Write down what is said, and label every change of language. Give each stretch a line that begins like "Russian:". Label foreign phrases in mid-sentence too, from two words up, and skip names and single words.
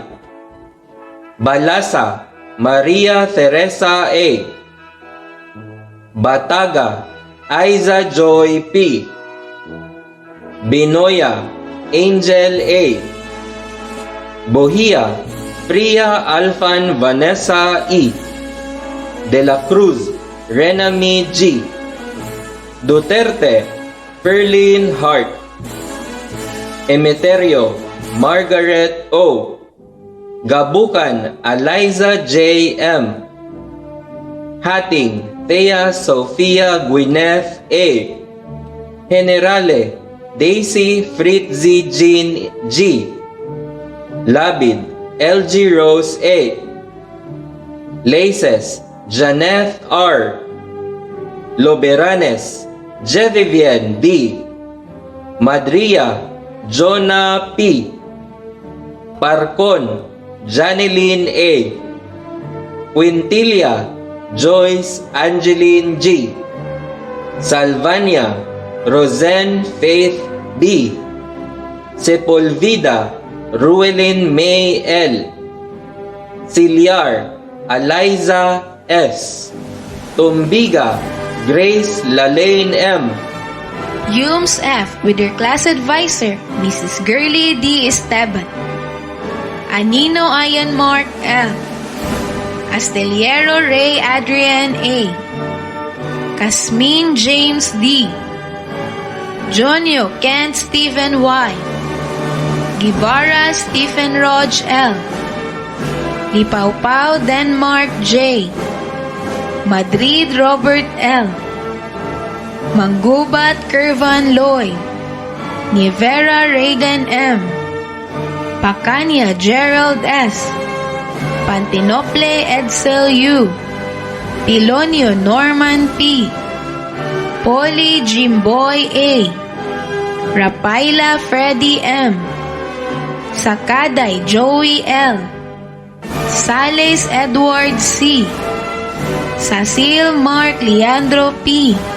English: Balasa, Maria Teresa A. Bataga, Aiza Joy P. Binoya, Angel A. Bohia, Priya Alfan Vanessa E. De la Cruz, Renami G. Duterte, Ferlin Hart. Emeterio, Margaret O. Gabukan, Eliza J. M. Hating, Thea Sofia Gwyneth A. Generale, Daisy Fritzi Jean G. Labid, LG Rose A. Laces, Janeth R. Loberanes, Jevivian D. Madria, Jonah P. Parcon, Janeline A. Quintilia, Joyce Angeline G. Salvania, Rosen Faith B. Sepulveda, Ruelin May L. Ciliar, Eliza S. Tumbiga, Grace Lalaine M. UMS F with their class advisor, Mrs. Gurley D. Esteban. Anino Ian Mark L. Asteliero Ray Adrian A. Casmin James D. Jonio Kent Stephen Y. Gibara Stephen Rog L. Lipaupau Denmark J. Madrid Robert L. Manggubat Kervan Loy. Nivera Reagan M. Pacania Gerald S. Pantinople Edsel U. Pilonio Norman P. Poli Jimboy A. Rapaila Freddy M. Sakaday Joey L. Sales Edward C. Sasil Mark Leandro P.